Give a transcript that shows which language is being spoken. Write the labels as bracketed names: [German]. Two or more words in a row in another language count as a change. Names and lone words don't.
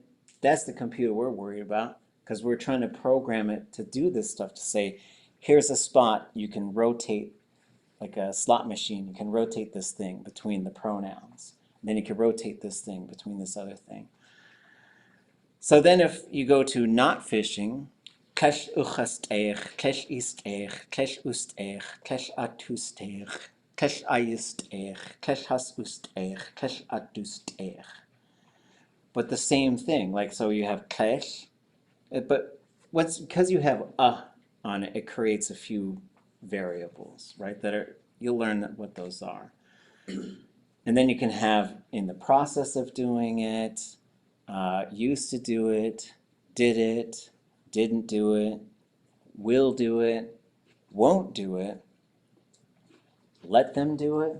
[English] That's the computer we're worried about, because we're trying to program it to do this stuff, to say, here's a spot you can rotate, like a slot machine. You can rotate this thing between the pronouns. And then you can rotate this thing between this other thing. So then if you go to not fishing, [Tlingit] kashóokʼ, kashóokʼ, kashóokʼ, kashóokʼ, kashóokʼ, kashóokʼ. [English] But the same thing, like, so you have kash, but because you have on it, it creates a few variables, right, that are, you'll learn what those are. And then you can have in the process of doing it, used to do it, did it, didn't do it, will do it, won't do it, let them do it.